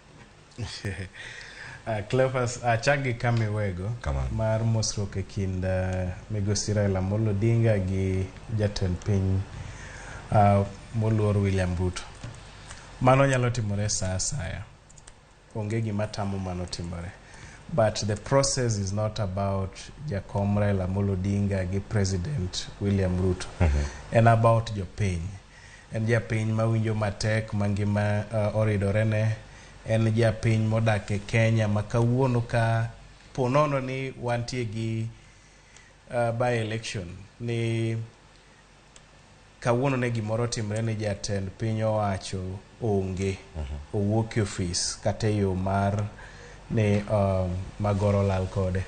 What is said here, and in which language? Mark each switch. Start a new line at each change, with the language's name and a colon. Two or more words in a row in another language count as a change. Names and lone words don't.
Luo (Kenya and Tanzania): Cleophas chagi kame wego mar mosruok e kind migosi Raila Odinga gi jatend piny moluor William Ruto. Mano nyalo timore sa asaya. Onge gima tamo mano timore.
English: But the process is not about Jakom Raila Odinga gi President William Ruto. And about jopiny.
Luo (Kenya and Tanzania): En japiny mawinjo matek mangima oridorene. En japiny modak e Kenya makawuono ka ponono ni wantie gi by election ni kawuono ne gimoro timre ni jatend piny owacho onge owuok e ofis kata yo mar ne magoro lal kode.